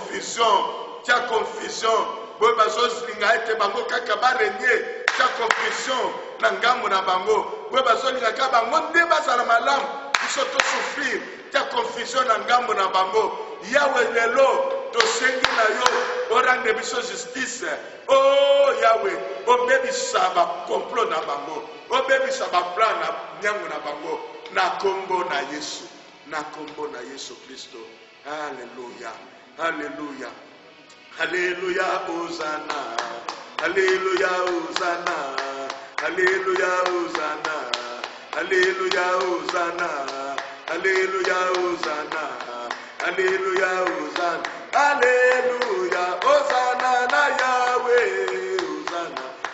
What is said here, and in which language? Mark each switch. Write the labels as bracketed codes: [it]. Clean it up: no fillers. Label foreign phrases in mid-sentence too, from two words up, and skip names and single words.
[ln] confusion, boye bazolinga ete bango kaka barenye, tia confusion na ngambo na bango, boye bazolinga kaka bango nde bazala malamu, biso to souffrir, tia confusion na ngambo na bango, yawe lelo, tosengi na yo, orande biso justice, oh yawe, obebisa ba complot na bango, obebisa ba plan na nyango na bango, na kombo na Yesu, na kombo na Yesu Kristo. Alléluia, alléluia, alléluia, Hosanna, alléluia, Hosanna, alléluia, Hosanna, alléluia, Hosanna, alléluia, Hosanna, alléluia, Hosanna, alléluia, Hosanna na Yahweh, Hosanna,